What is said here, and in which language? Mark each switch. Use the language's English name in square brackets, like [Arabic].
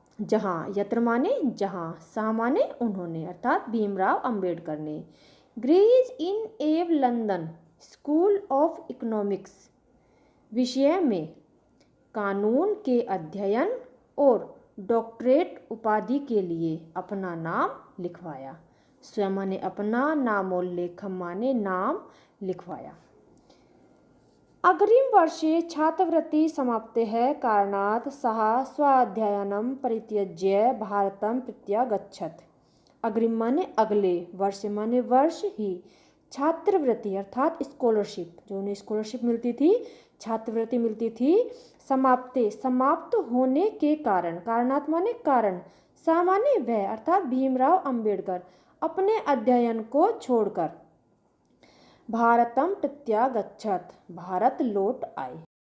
[Hindi] जहाँ, यत्र माने जहाँ, सः माने उन्होंने, अर्थात भीमराव अंबेडकर ने ग्रेज इन एव लंदन स्कूल ऑफ इकोनॉमिक्स विषय में कानून के अध्ययन और डॉक्टरेट उपाधि के लिए अपना नाम लिखवाया। स्वयं माने अपना, नामोल्लेखम माने नाम लिखवाया। [Sanskrit] अग्रिमवर्षे छात्रवृत्ति समाप्तेः कारणात् सः स्वाध्यायनं परित्यज्य भारतं प्रत्यागच्छत्। [Hindi] अग्रिम माने अगले, वर्ष माने वर्ष ही, छात्रवृत्ति अर्थात स्कॉलरशिप, जो उन्हें स्कॉलरशिप मिलती थी, छात्रवृत्ति मिलती थी, समाप्त होने के कारण, कारणात् माने कारण, सः माने वह अर्थात भीमराव अंबेडकर अपने अध्ययन को छोड़कर [Sanskrit] भारतम प्रत्यागच्छत्, [Hindi] भारत लौट आए।